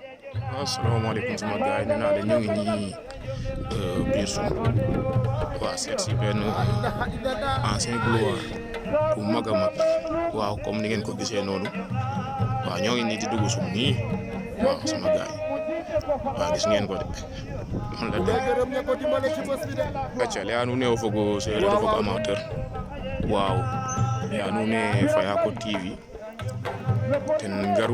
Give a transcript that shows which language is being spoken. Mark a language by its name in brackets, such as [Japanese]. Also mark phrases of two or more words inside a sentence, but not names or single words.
[Wolof] asalaamaaleykum sama gars yi nee naa leen ñu ngi nii biir suñu waa seet si benn ancien gloire bu mag a mag waaw comme ni ngeen ko gisee noonu waaw ñoo ngi nii di dugg suñu nii waaw sama gars yi waaw gis ngeen ko de man la dem acca le [Serer] anu ne o fogo seereer o fogo amateur waaw le anu ne Fayako TV ten ngaru